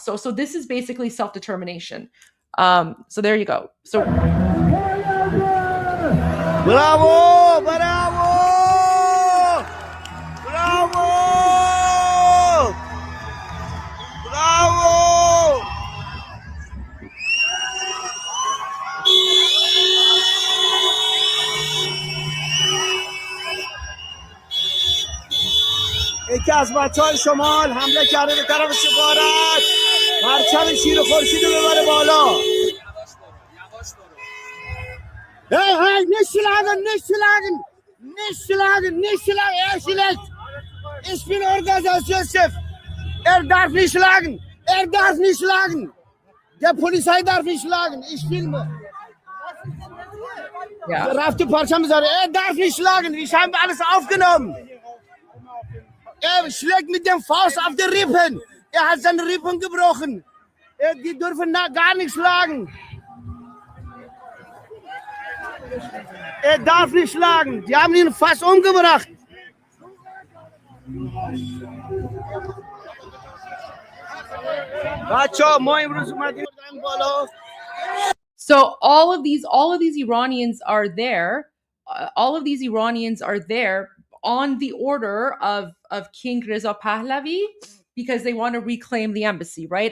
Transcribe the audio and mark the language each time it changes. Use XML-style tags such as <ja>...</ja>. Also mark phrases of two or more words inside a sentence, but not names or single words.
<en>So this is basically self-determination. So there you go. So bravo, bravo, bravo, bravo.</en> <fa>یکی از بچه‌های شمال حمله کرده به طرف سفارت، پرچم شیر خورشید رو ببره بالا.</fa> <de>Hey, nicht schlagen, er schlägt. Ich bin Organisationschef. Darf nicht schlagen. Der Polizei darf nicht schlagen. Ich filme. Ja.</de> <fa>رفته پرچم</fa> <de>sagt, darf nicht schlagen. Ich habe alles aufgenommen. Schlägt mit dem Faust auf die Rippen. Hat seine Rippen gebrochen. Die dürfen gar nicht schlagen. Darf nicht schlagen. Die haben ihn fast umgebracht.</de> <en>So all of these Iranians are there. All of these Iranians are there on the order of King Reza Pahlavi, because they want to reclaim the embassy, right?</en>